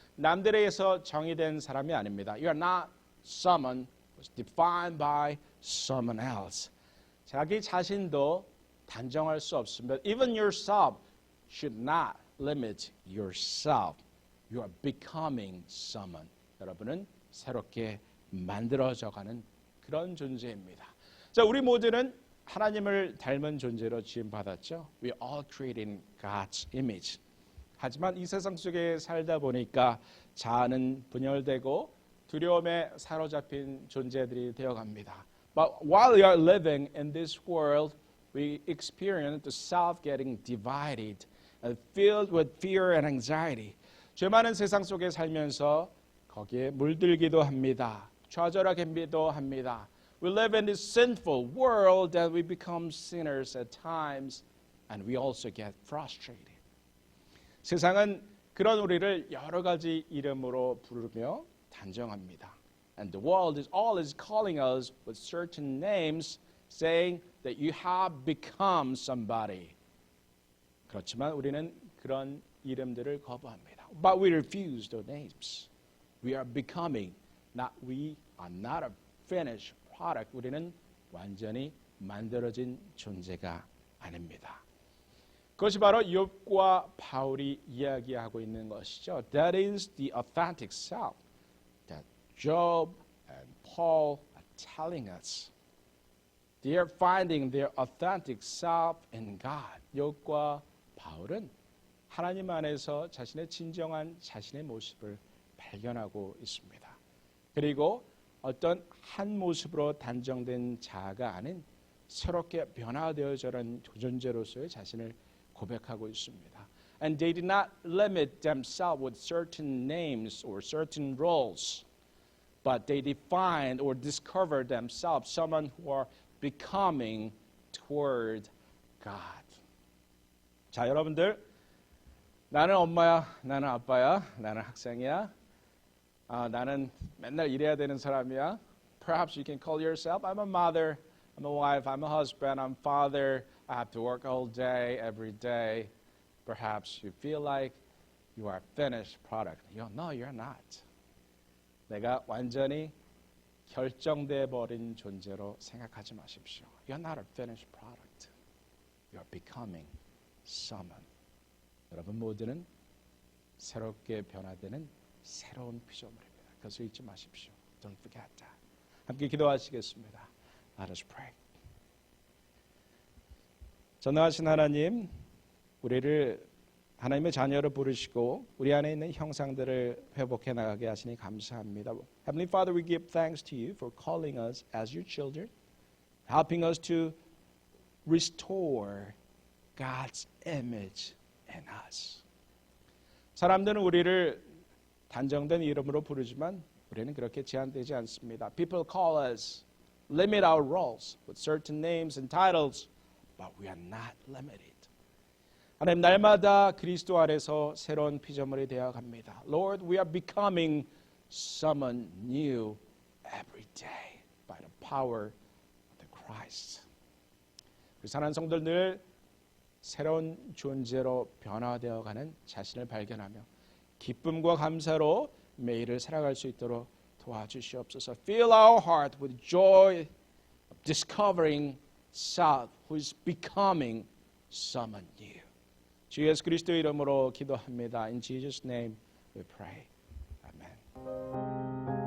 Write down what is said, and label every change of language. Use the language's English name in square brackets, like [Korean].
[Korean] 남들에 의해서 정의된 사람이 아닙니다. [English] You are not someone who's defined by someone else. [Korean] 자기 자신도 단정할 수 없습니다. [English] Even yourself should not limit yourself. You are becoming someone. [Korean] 여러분은 새롭게 만들어져가는 그런 존재입니다. 자, 우리 모두는 하나님을 닮은 존재로 지음받았죠. [English] We all created in God's image. [Korean] 하지만 이 세상 속에 살다 보니까 자아는 분열되고 두려움에 사로잡힌 존재들이 되어갑니다. [English] But while we are living in this world, we experience the self getting divided and filled with fear and anxiety. [Korean] 죄 많은 세상 속에 살면서 거기에 물들기도 합니다. 좌절하기도 합니다. [English] We live in this sinful world and we become sinners at times and we also get frustrated. [Korean] 세상은 그런 우리를 여러 가지 이름으로 부르며 단정합니다. [English] And the world is calling us with certain names saying that you have become somebody. [Korean] 그렇지만 우리는 그런 이름들을 거부합니다. [English] But we refuse those names. We are becoming, we are not a finished product. [Korean] 우리는 완전히 만들어진 존재가 아닙니다. 그것이 바로 욥과 바울이 이야기하고 있는 것이죠. [English] That is the authentic self that Job and Paul are telling us. They are finding their authentic self in God. [Korean] 욥과 바울은 하나님 안에서 자신의 진정한 자신의 모습을 발견하고 있습니다. 그리고 어떤 한 모습으로 단정된 자아가 아닌 새롭게 변화되어져는 존재로서의 자신을 고백하고 있습니다. [English] And they did not limit themselves with certain names or certain roles, but they defined or discovered themselves someone who are becoming toward God. [Korean] 자, 여러분들, 나는 엄마야, 나는 아빠야, 나는 학생이야, 나는 맨날 일해야 되는 사람이야. [English] Perhaps you can call yourself, I'm a mother, I'm a wife, I'm a husband, I'm a father, I have to work all day, every day. Perhaps you feel like you are a finished product. No, you're not. [Korean] 내가 완전히 결정돼 버린 존재로 생각하지 마십시오. [English] You're not a finished product. You're becoming someone. [Korean] 여러분 모두는 새롭게 변화되는 새로운 피조물입니다. 그것을 잊지 마십시오. [English] Don't forget that. [Korean] 함께 기도하시겠습니다. [English] Let us pray. [Korean] 전능하신 하나님, 우리를 하나님의 자녀로 부르시고 우리 안에 있는 형상들을 회복해 나가게 하시니 감사합니다. [English] Heavenly Father, we give thanks to you for calling us as your children, helping us to restore God's image in us. [Korean] 사람들은 우리를 단정된 이름으로 부르지만 우리는 그렇게 제한되지 않습니다. [English] People call us, limit our roles with certain names and titles, but we are not limited. [Korean] 하나님 날마다 그리스도 안에서 새로운 피조물이 되어갑니다. [English] Lord, we are becoming someone new every day by the power of the Christ. [Korean] 우리 사랑하는 성도들 늘 새로운 존재로 변화되어가는 자신을 발견하며 기쁨과 감사로 매일을 살아갈 수 있도록 도와주시옵소서. [English] Fill our heart with joy of discovering self who is becoming someone new. [Korean] 주 예수 그리스도의 이름으로 기도합니다. [English] In Jesus' name we pray. Amen.